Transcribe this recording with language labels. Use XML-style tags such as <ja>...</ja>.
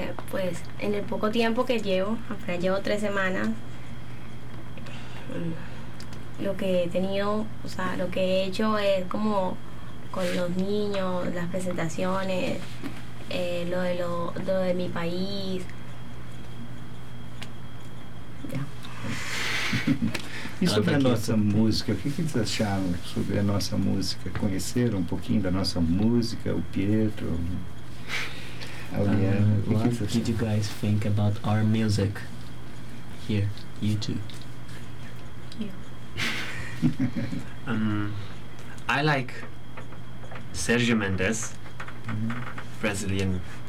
<es>Pues en el poco tiempo que llevo, apenas llevo 3 semanas, lo que he tenido, o sea, lo que he hecho es como con los niños, las presentaciones, lo de mi país.</es> <pt>E sobre a nossa música, o que eles acharam sobre a nossa música? Conheceram um pouquinho da nossa música, o Pietro, a Uliana?</pt> <en>What did you guys think about our music here, you two? I like Sergio Mendes, Brazilian.</en>